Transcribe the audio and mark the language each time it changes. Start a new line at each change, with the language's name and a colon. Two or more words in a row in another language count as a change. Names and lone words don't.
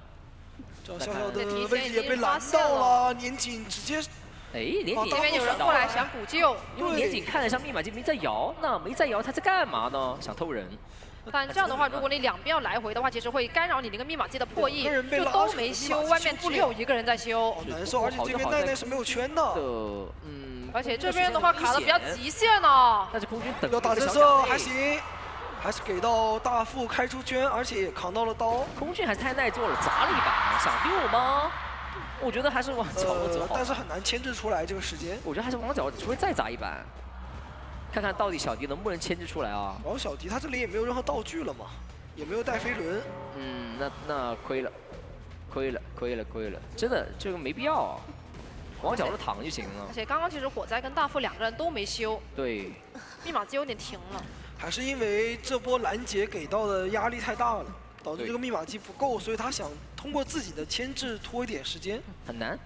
Chinese: 這樣小小的位置也被攔到了，年景直接。哎，年景這邊有人過來想補救，因為年景看得像密碼機沒在搖，那沒在搖他在幹嘛呢？想偷人。但這樣的話，如果你兩邊要來回的話，其實會干擾你那個密碼機的破譯，就都沒修，外面只有1個人在修，好難受。而且這邊奈奈是沒有圈的，而且這邊的話卡的比較極限呢。但是空軍等要打震慑還行，還是給到大副開出圈，而且也扛到了刀。空軍還是太耐做了，砸了一把，想溜嗎？我覺得還是往角落走好，但是很難牽制出來這個時間。我覺得還是往角落，除非再砸一板。 看看到底小迪能不能牽制出來啊？然後小迪他這裡也沒有任何道具了嘛，也沒有帶飛輪。那虧了，虧了，真的這個沒必要啊，往角落躺就行了。而且剛剛其實火災跟大副2個人都沒修，對，密碼機有點停了。還是因為這波攔截給到的壓力太大了，導致這個密碼機不夠，所以他想通過自己的牽制拖一點時間。很難，